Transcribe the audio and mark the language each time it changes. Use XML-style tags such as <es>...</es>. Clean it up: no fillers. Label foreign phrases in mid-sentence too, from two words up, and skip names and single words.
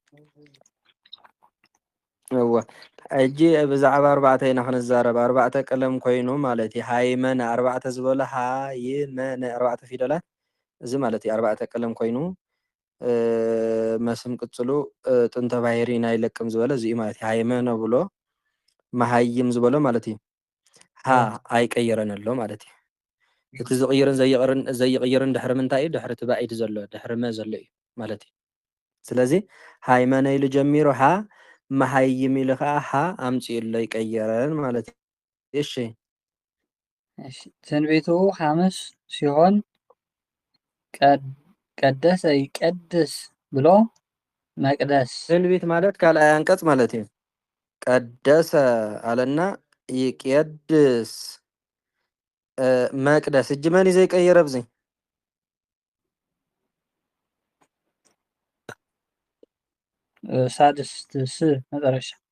<ti>እወ ሕጂ ብዛዕባ ኣርባዕተ ኢና ክንዛረብ ኣርባዕተ ቀለም ኮይኑ ማለት እዩ። ሃይመነ ኣርባዕተ ዝበለ ሃይመነ ኣርባዕተ ፊደላት እዚ ማለት እዩ። ኣርባዕተ ቀለም ኮይኑ መስም ቅፅሉ ጥንተ ባህሪ ናይ ለቅም ዝበለ እዚ ማለት እዩ። ሃይመነ ብሎ መሃይም ዝበሎ ማለት እዩ። ሃ ኣይቀየረን ኣሎ ማለት እዩ። እቲ ዝቕይርን ዘይቕይርን ድሕሪ ምንታይ እዩ? ድሕሪ እቲ ባዒድ ዘሎ ድሕሪ መ ዘሎ እዩ ማለት እዩ። ስለዚ ሃይመነ ኢሉ ጀሚሩ ሃ መሃይም ኢሉ ከዓ ሃ ኣምፂኡሎ ይቀየረን ማለት እዩ። እሺ</ti> <am>ትንቢቱ ሐሙስ ሲሆን ቀደሰ ይቀድስ ብሎ መቅደስ</am> <ti>ትንቢት ማለት ካልኣይ አንቀጽ ማለት እዩ። ቀደሰ አለና ይቅድስ መቅደስ እጅ መን እዩ ዘይቀየረ ብዚ</ti> <am>ሳድስ መጨረሻ</am>